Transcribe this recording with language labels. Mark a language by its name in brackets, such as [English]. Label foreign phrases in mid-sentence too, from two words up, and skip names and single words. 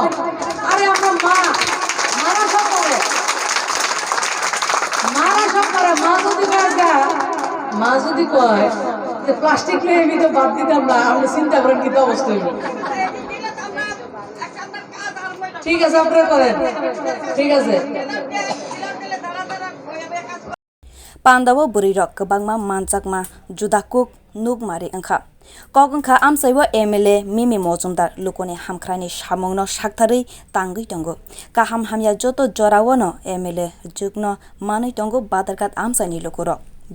[Bangla] আরে আমরা মারা সব করে মা যদি কয় যে প্লাস্টিক নিয়ে আমি তো বাদ দিতাম না, আপনি চিন্তা করেন কি অবস্থা হইব। ঠিক আছে আপনারা করেন, ঠিক আছে। [Kok Borok] Pandawo burirok kebangma manjakma judakuk nugmari angkha kok angkha amsaiwa MLA Mimi Mojumdar lukoni hamkrani samungno saktharui tangui tongo kaham hamya joto jorawono MLA jugno manui tongo Badargat amsaini lukurok.